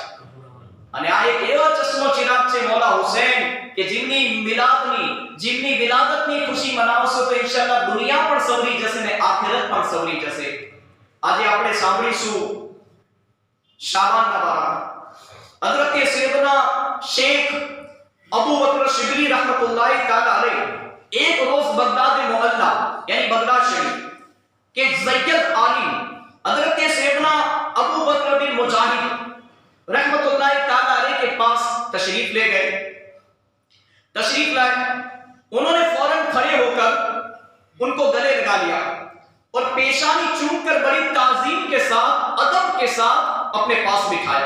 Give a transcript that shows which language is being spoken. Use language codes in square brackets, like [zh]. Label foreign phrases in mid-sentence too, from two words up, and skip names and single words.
[gu] અને આ એક એવો ચશ્મો ચિરાગ છે મોલા હુસૈન કે જેમની વિલાદતની ખુશી મનાવશો તો ઇન્શાઅલ્લાહ દુનિયા પણ સવરી જશે ને આખિરત પણ સવરી જશે. આજે આપણે સાંભળીશું શાબાનના બારામાં. [ur] હઝરત સૈયદના શેખ અબુ બકર શિબલી رحمۃ اللہ تعالیٰ علیہ ایک روز بغداد محلہ یعنی بغداد شریف کے زید عالم حضرت سیدنا ابو بکر بن مجاہد رحمۃ اللہ تعالیٰ علیہ کے پاس تشریف لے گئے. تشریف لائے، انہوں نے فوراً کھڑے ہو کر ان کو گلے لگا لیا اور پیشانی چوم کر بڑی تعظیم کے ساتھ، ادب کے ساتھ اپنے پاس بٹھایا.